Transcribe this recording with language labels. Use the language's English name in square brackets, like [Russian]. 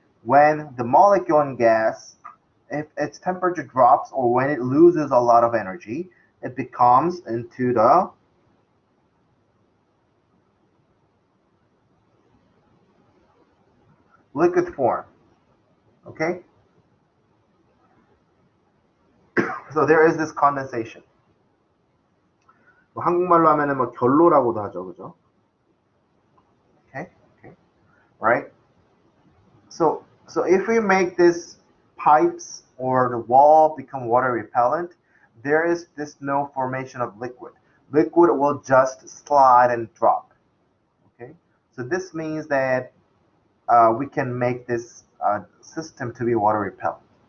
[English] When the molecule in gas, if its temperature drops or when it loses a lot of energy, it becomes into the liquid form. Okay? So there is this condensation. [Korean] 뭐 한국말로 하면은 뭐 결로라고도 하죠, 그죠? [English] Okay, okay, right? So if we make this pipes or the wall become water repellent, there is this no formation of liquid. Liquid will just slide and drop. Okay, so this means that we can make this system to be water repellent.